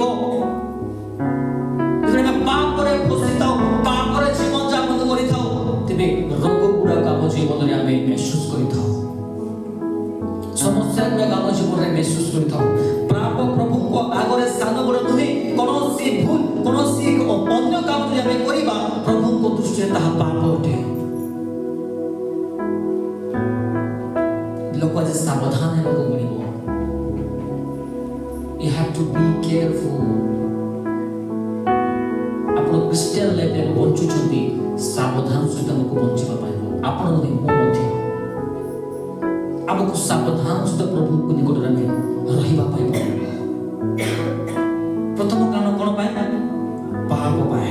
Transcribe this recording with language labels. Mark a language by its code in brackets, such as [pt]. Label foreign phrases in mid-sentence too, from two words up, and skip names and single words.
[or] ଯେତେବେଳେ ଆମେ ପାପରେ ଫସିଥାଉ, ପାପରେ ଜୀବନ ଯାପନ କରିଥାଉ, ତେବେ ରୋଗ ଗୁଡ଼ାକ ଆମ ଜୀବନରେ ଆମେ ମେହସୁସ କରିଥାଉ, ସମସ୍ୟା ଗୁଡ଼ାକ ଆମ ଜୀବନରେ ମେହସୁସ କରିଥାଉ। ପାପ ପ୍ରଭୁଙ୍କ ଆଗରେ ସାନ ବଡ଼ ନୁହେଁ। କୌଣସି ଭୁଲ, କୌଣସି ଅନ୍ୟ କାମ ଯଦି ଆମେ କରିବା, ପ୍ରଭୁଙ୍କ ଦୃଷ୍ଟିରେ ତାହା ପାପ ଅଟେ। ଲୋକ ଆଜି ସାବଧାନ ହେବାକୁ ପଡ଼ିବ। [en] You have to be careful. [or] ଆପଣ [en] Christian lifeରେ [or] ବଞ୍ଚୁଛନ୍ତି, ସାବଧାନ ସହିତ ଆମକୁ ବଞ୍ଚିବା ପାଇଁ ହେବ। ଆପଣ ନୁହେଁ, ମୁଁ ମଧ୍ୟ ଆମକୁ ସାବଧାନ ସହିତ ପ୍ରଭୁଙ୍କ ନିକଟରେ ଆମେ ରହିବା ପାଇଁ ପଡ଼ିବ। ପ୍ରଥମ କାରଣ କ'ଣ ପାଇଁ? ପାପ ପାଇଁ।